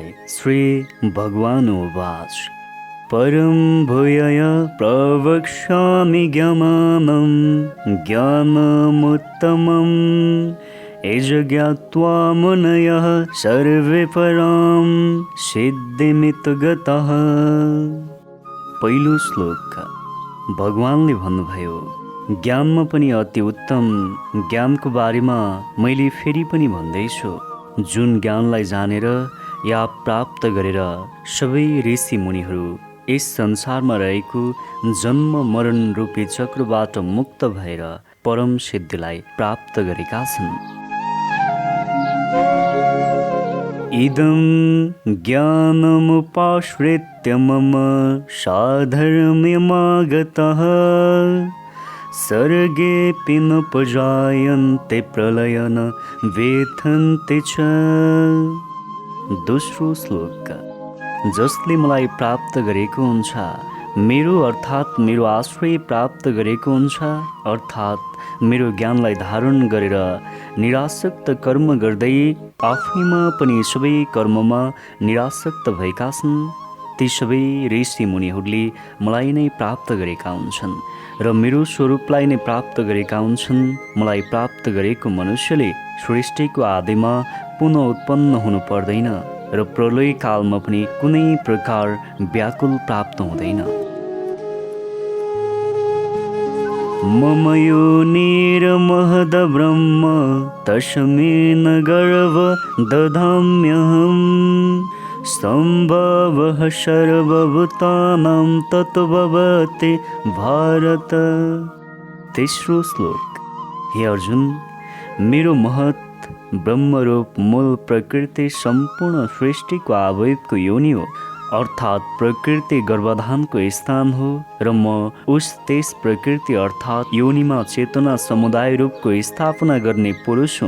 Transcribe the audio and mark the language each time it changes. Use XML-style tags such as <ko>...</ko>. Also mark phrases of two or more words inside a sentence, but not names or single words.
<sa>श्री भगवानुवाच परं भूयः प्रवक्ष्यामि ज्ञानं ज्ञानमुत्तमं यज्ञात्वा मुनयः सर्वे परां सिद्धिमितो गतः।</sa> <ne>पहिलो श्लोक। भगवानले भन्नुभयो, ज्ञानमा पनि अति उत्तम ज्ञानको बारेमा मैले फेरि पनि भन्दैछु, जुन ज्ञानलाई जानेर या प्राप्त गरेर सबै ऋषि मुनिहरू यस संसारमा रहेको जन्म मरण रूपी चक्रबाट मुक्त भएर परम सिद्धिलाई प्राप्त गरेका छन्।</ne> <sa>इदं ज्ञानमुपाश्रित्य मम साधर्म्यमागतः सर्गेऽपि न प्रजायन्ते प्रलयं न व्यथन्ते च।</sa> <ne>दोस्रो श्लोक। जसले मलाई प्राप्त गरेको हुन्छ, मेरो अर्थात् मेरो आश्रय प्राप्त गरेको हुन्छ, अर्थात् मेरो ज्ञानलाई धारण गरेर निरासक्त कर्म गर्दै आफैमा पनि सबै कर्ममा निरासक्त भएका छन्, ती सबै ऋषि मुनिहरूले मलाई नै प्राप्त गरेका हुन्छन् र मेरो स्वरूपलाई नै प्राप्त गरेका हुन्छन्। मलाई प्राप्त गरेको मनुष्यले सृष्टिको आदिमा पुनः उत्पन्न हुनु पर्दैन र प्रलय कालमा पनि कुनै प्रकार व्याकुल प्राप्त हुँदैन।</ne> <sa>मम योनिर्महद् ब्रह्म तस्मिन् गर्भ दधाम्यहम् सम्भवः सर्वभूतानां तत्त्ववति भारत।</sa> <ne>तेस्रो श्लोक। हे अर्जुन, मेरो महत् ब्रह्मरूप मूल प्रकृति सम्पूर्ण सृष्टिको आवयवको योनि हो, अर्थात् प्रकृति गर्भाधानको स्थान हो र म त्यस प्रकृति अर्थात् योनिमा चेतना समुदाय रूपको स्थापना गर्ने पुरुष हुँ।</ne>